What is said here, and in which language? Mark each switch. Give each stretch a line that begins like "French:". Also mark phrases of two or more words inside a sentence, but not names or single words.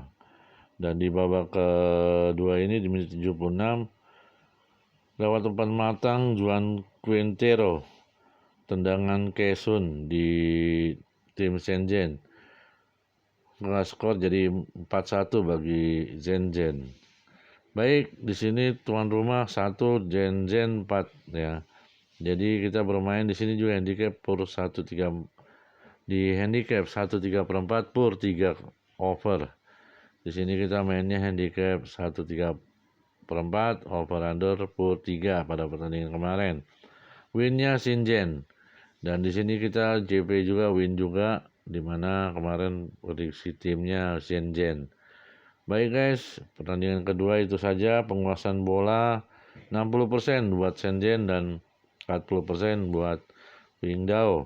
Indonesian: Dan di babak kedua ini di menit 76, lewat umpan matang Juan Quintero, tendangan Kesun di tim Shenzhen. Skor jadi 4-1 bagi Shenzhen. Baik, di sini tuan rumah 1, Shenzhen 4 ya. Jadi kita bermain di sini juga handicap per 1/3 di handicap 1/3/4 per 3 over. Di sini kita mainnya handicap 1/3/4
English: over under
Indonesian: per 3 pada pertandingan kemarin. Winnya Shenzhen. Dan di sini kita JP juga win juga, di mana kemarin prediksi timnya Shenzhen. Baik guys, pertandingan kedua itu saja. Penguasaan bola 60% buat Shenzhen dan 40% buat Qingdao.